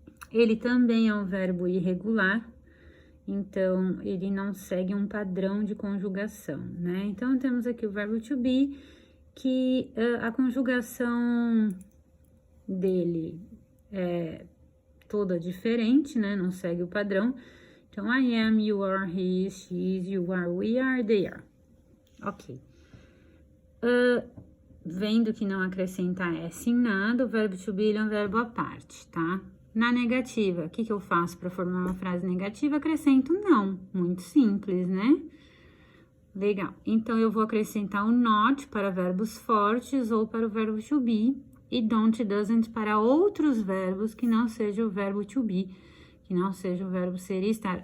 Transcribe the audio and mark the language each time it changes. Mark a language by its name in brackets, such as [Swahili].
[Portuguese] Ele também é um verbo irregular, então ele não segue um padrão de conjugação, né? Então, temos aqui o verbo to be, que a conjugação dele é toda diferente, né? Não segue o padrão. [English] Então, I am, you are, he is, she is, you are, we are, they are. Ok. [Portuguese] Vendo que não acrescenta S em nada, o verbo to be é um verbo à parte, tá? Na negativa, o que eu faço para formar uma frase negativa? Acrescento não. Muito simples, né? Legal. Então, eu vou acrescentar o not para verbos fortes ou para o verbo to be e don't, doesn't para outros verbos que não seja o verbo to be, que não seja o verbo ser e estar.